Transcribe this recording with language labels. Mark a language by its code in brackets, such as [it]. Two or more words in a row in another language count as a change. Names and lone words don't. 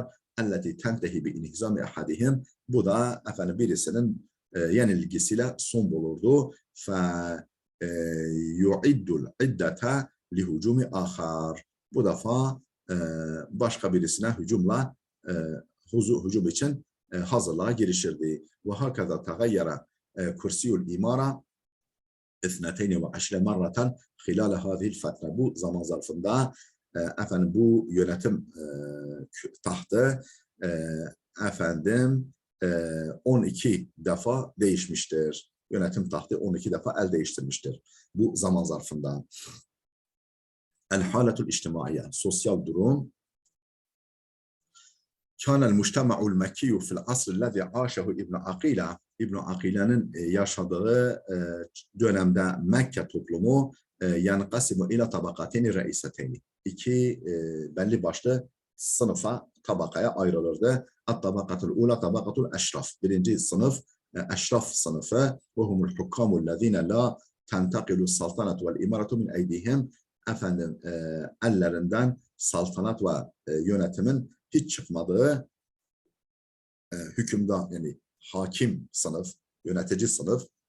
[ar] التي تنتهي ب انهزام أحدهم, [tr] bu da efendim birisinin yenilgisiyle son bulurdu. [ar] ف يعد العدة ل هجوم آخر, [tr] bu defa başka birisine hücumla hücum için hazırlığa girişirdi. [ar] و هكذا تغير كرسي الإمارة اثنتين وعشرين مرة خلال هذه الفترة. [tr] Bu zaman zarfında efendim bu yönetim tahtı efendim 12 defa değişmiştir. Yönetim tahtı 12 defa el değiştirmiştir bu zaman zarfında. [ar] الحالة الاجتماعية, [tr] sosyal durum. [ar] كان المجتمع المكي في العصر الذي عاشه ابن عقيلة, [tr] İbn Akile'nin yaşadığı dönemde Mekke toplumu [ar] ينقسم إلى طبقتين رئيسيتين, [tr] iki belli başlı sınıfa, tabakaya ayrılırdı. [ar] الطبقة الأولى طبقة الأشراف, [tr] birinci sınıf eşraf sınıfı, [ar] و هم الحكام الذين لا تنتقل السلطنة و الإمارة من أيديهم, [tr] efendim ellerinden saltanat ve yönetimin hiç çıkmadığı hükümdar, yani hakim sınıf, yönetici sınıf.